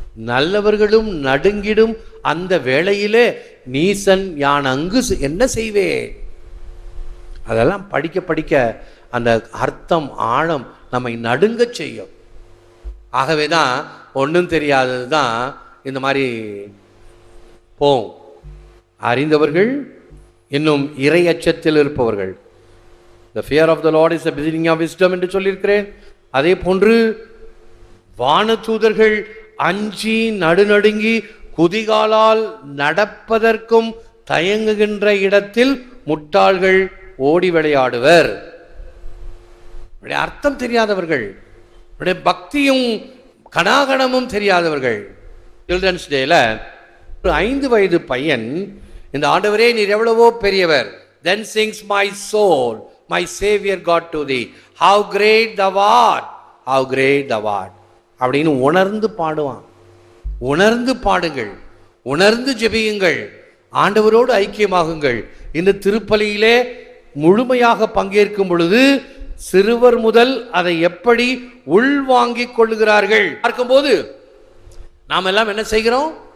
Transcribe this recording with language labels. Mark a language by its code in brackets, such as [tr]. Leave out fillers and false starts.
[ta] நல்லவர்களும் நடுங்கிடும் அந்த வேளையிலே நீசன் யான் அங்கு என்ன செய்வேன்? அதெல்லாம் படிக்க படிக்க அந்த அர்த்தம் ஆழம் நம்மை நடுங்க செய்யும். ஆகவே தான் ஒன்றும் தெரியாதது தான் இந்த மாதிரி போம். அறிந்தவர்கள் இன்னும் இறை அச்சத்தில் இருப்பவர்கள், [en] the fear of the Lord is the beginning of wisdom [ta] என்று சொல்லியிருக்கிறேன். அதே போன்று வானதூதர்கள் அஞ்சி நடுநடுங்கி குதிகாலால் நடப்பதற்கும் தயங்குகின்ற இடத்தில் முட்டாள்கள் ஓடி விளையாடுவர். அர்த்தம் தெரியாதவர்கள், பக்தியும் கனாகணமும் தெரியாதவர்கள். சில்ட்ரன்ஸ் டேல ஒரு 5 வயது பையன், இந்த ஆண்டவரே நீர் எவ்வளவோ பெரியவர், [en] then sings my soul my savior God to thee, how great thou art, [ta] how great thou art அப்படின்னு உணர்ந்து பாடுவான். உணர்ந்து பாடுங்கள், உணர்ந்து ஜெபியுங்கள், ஆண்டவரோடு ஐக்கியமாகுங்கள். இந்த திருப்பலியிலே முழுமையாக பங்கேற்கும் பொழுது சிறுவர் முதல் அதை எப்படி உள்வாங்கிக் கொள்ளுகிறார்கள் பார்க்கும்போது நாம் எல்லாம் என்ன செய்கிறோம்?